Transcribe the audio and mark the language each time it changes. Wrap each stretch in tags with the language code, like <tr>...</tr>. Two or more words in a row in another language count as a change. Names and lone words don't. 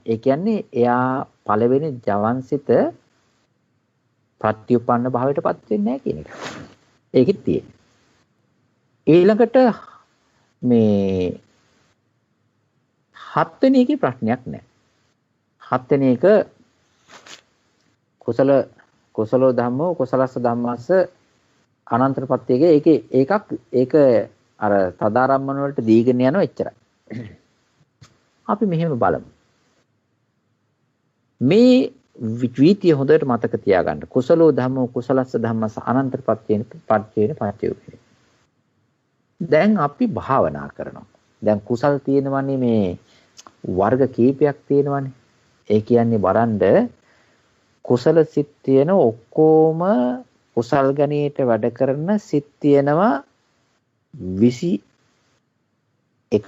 <si>ඒ කියන්නේ එයා පළවෙනි ජවන්සිත ප්‍රත්‍යুৎপন্ন භාවයටපත් වෙන්නේ නැහැ කියන එක. ඒකෙත් තියෙන්නේ. ඊළඟට මේ 7 වෙනි එකේ ප්‍රශ්නයක් නැහැ. 7 වෙනි එක</si> <pi>කුසලෝ ධම්මෝ කුසලස්ස ධම්මස්ස</pi> <si>අනන්තර ප්‍රත්‍යයේ ඒක අර තදාරම්මන වලට දීගෙන යනවා එච්චරයි. අපි මෙහෙම බලමු. මේ විචීතිය හොඳට මතක තියාගන්න.</si> <pi>කුසලෝ ධම්මෝ කුසලස්ස ධම්මස්ස අනන්තර ප්‍රත්‍යයෙන් පත්‍යය.</pi> <si>දැන් අපි භාවනා කරනවා. දැන් කුසල් තියෙනවනේ මේ වර්ග කීපයක් තියෙනවනේ. ඒ කියන්නේ බලන්න කුසල සිත් තියෙන ඔක්කොම කුසල් ගණයට වැඩ කරන සිත් තියෙනවා 21ක්.</si>